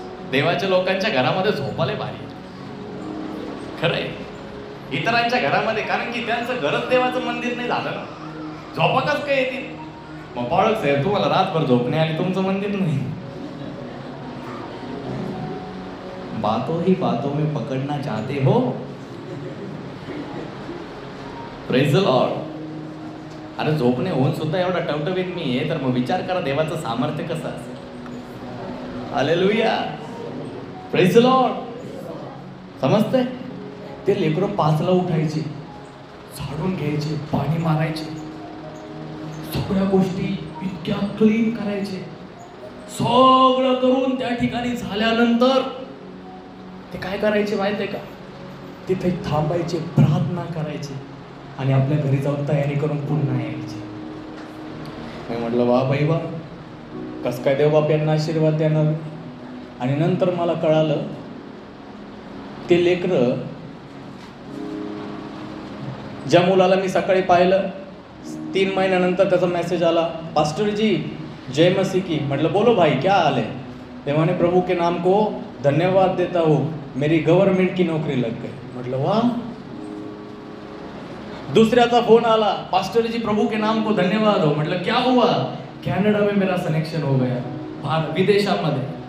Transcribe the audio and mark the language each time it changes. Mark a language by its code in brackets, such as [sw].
[mr] देवाच्या लोकांच्या घरामध्ये झोपाले भारी खरंय, इतरांच्या घरामध्ये, कारण की त्यांचं घरच देवाचं मंदिर नाही झालं ना, झोपाकच काय येतील. मग बाळक साहेब, तुम्हाला रातभर झोप नाही आली, तुमचं मंदिर नाही. [hi] बातों में पकडना चाहते हो, [en] Praise the Lord. [mr] अरे झोपणे होऊन सुद्धा एवढा टवटवीत मी आहे, तर मग विचार करा देवाचं सामर्थ्य कसं असेल. [en] Hallelujah, praise the Lord. समजतंय? [mr] ते लेकरं 5ला उठायचे, झाडून घ्यायचे, पाणी मारायचे, सगळ्या गोष्टी इतक्या क्लीन करायचे. सगळं करून त्या ठिकाणी झाल्यानंतर ते काय करायचे माहितीये का, तिथे थांबायचे, प्रार्थना करायचे आणि आपल्या घरी जाऊन तयारी करून पुन्हा यायचे. मी म्हटलं वा बाई वा, कस काय देवबाप यांना आशीर्वाद देणार. आणि नंतर मला कळालं, ते लेकरं, ज्या मुलाला मी सकाळी पाहिलं, 3 महिन्यानंतर त्याचा मेसेज आला, [hi] पास्टर जी जय मसीह की. [mr] म्हटलं [hi] बोलो भाई क्या हाल है. [mr] ते म्हणे [hi] प्रभु के नाम को धन्यवाद देता हूँ, मेरी गवर्नमेंट की नौकरी लग गई. [mr] म्हटलं वाह. दुसऱ्याचा फोन आला, [hi] पास्टर जी प्रभु के नाम को धन्यवाद हो. [mr] म्हटलं [hi] क्या हुआ. कॅनडा में मेरा सिलेक्शन हो गया, [mr] विदेशामध्ये.